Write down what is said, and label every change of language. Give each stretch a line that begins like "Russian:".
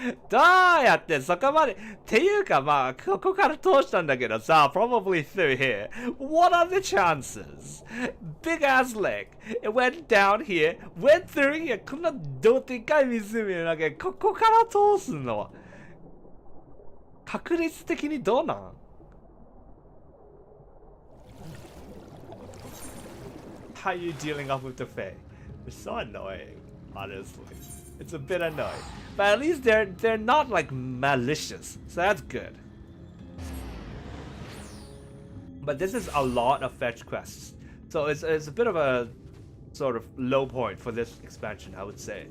Japanese: どうやってそこまでっていうかまあここから通したんだけどさ
English: probably through here. What are the chances? Big ass lake. It went down here, went through here.
Japanese: こんなどでかい湖の中ここから通すのは確率的にどうなん
English: How are you dealing up with the Fae? It's so annoying, honestly. It's a bit annoying. But at least they're not like malicious. So that's good. But this is a lot of fetch quests. So it's a bit of a sort of low point for this expansion, I would say.